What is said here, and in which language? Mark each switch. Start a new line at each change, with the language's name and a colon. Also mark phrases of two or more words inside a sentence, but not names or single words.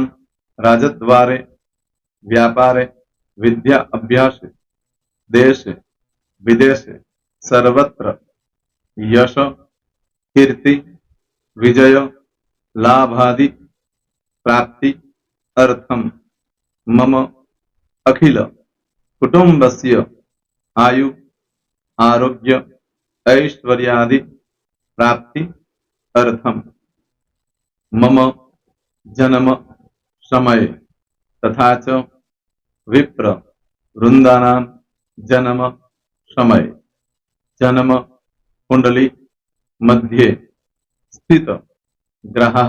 Sanskrit: राजद्वारे व्यापारे विद्या अभ्यासे देशे विदेशे सर्वत्र यश कीर्ति विजय लाभादि प्राप्ति अर्थम् मम अखिल कुटुम्बस्य आयु आरोग्य ऐश्वर्यादि प्राप्ति अर्थम् मम जन्म समय तथा च विप्र वृंदानां जन्म समय जन्म कुंडली मध्ये स्थित ग्रहः